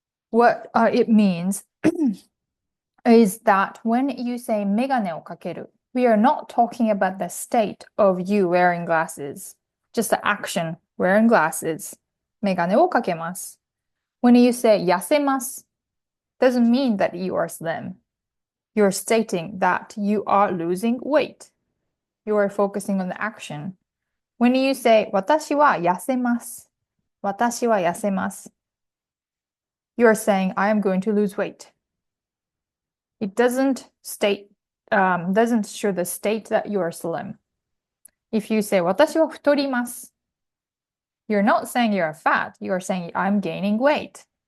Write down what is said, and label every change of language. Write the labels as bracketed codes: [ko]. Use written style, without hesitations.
[en] What it means is that when you say [ja] メガネをかける, [en] we are not talking about the state of you wearing glasses, just the action, wearing glasses. [ja] メガネをかけます. [en] When you say [ja] 痩せます, [en] doesn't mean that you are slim. You're stating that you are losing weight. You are focusing on the action. When you say [ja] 私は痩せます。私は痩せます。 [en] you're saying, I am going to lose weight. It doesn't show the state that you are slim. If you say, [ja] 私は太ります, [en] you're not saying you're fat, you're saying, I'm gaining weight.